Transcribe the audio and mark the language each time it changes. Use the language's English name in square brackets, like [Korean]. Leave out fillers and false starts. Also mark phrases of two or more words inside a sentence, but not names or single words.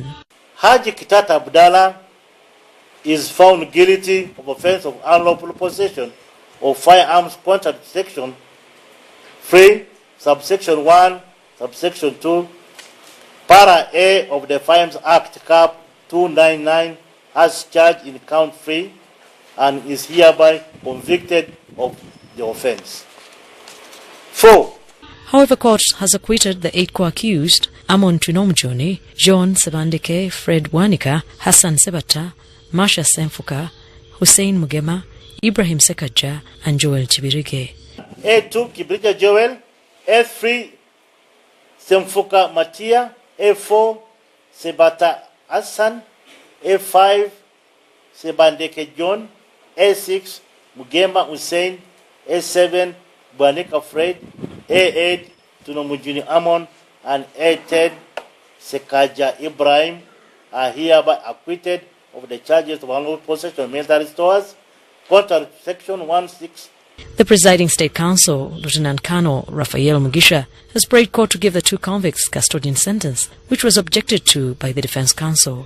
[English] Haji Chitata Abdallah is found guilty of offence of unlawful possession of firearms contrary to Section 3, Subsection 1, Subsection 2, Para A of the Firearms Act, Cap 299, as charged in count 3, and is hereby convicted of the offence. 4. However, court has acquitted the 8 co-accused, Amon Tunomjoni, John Sebandike, Fred Wanika, Hassan Sebata, Masha Senfuka, Hussein Mugema, Ibrahim Sekaja, and Joel Chibirige. A2 Kibirige Joel, A3 Senfuka Matia, A4 Sebata Hassan, A5 Sebandeke John, A6 Mugema Hussein, A7 Bwanika Fred, A8 Tunomujuni Amon, and A10 Sekaja Ibrahim are hereby acquitted of the charges of unlawful possession of military stores, contrary to Section 16. The presiding State Counsel, Lieutenant Colonel Raphael Mugisha, has prayed court to give the 2 convicts custodian sentence, which was objected to by the Defence Counsel.